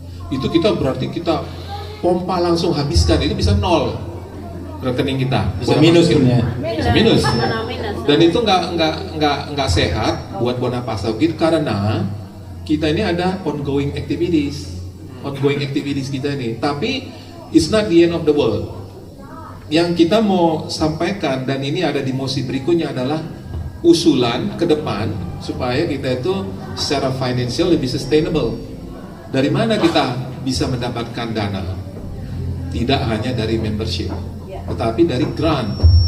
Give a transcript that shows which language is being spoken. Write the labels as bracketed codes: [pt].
[id] Itu kita berarti kita pompa langsung habiskan, itu bisa nol rekening kita, bisa minus sebenarnya. Bisa minus. Dan itu nggak sehat buat Bonapasogit karena kita ini ada [en] ongoing activities [id] kita ini. Tapi [en] it's not the end of the world. [id] Yang kita mau sampaikan dan ini ada di mosi berikutnya adalah usulan ke depan supaya kita itu secara financial lebih sustainable. Dari mana kita bisa mendapatkan dana? Tidak hanya dari membership, tetapi dari grant.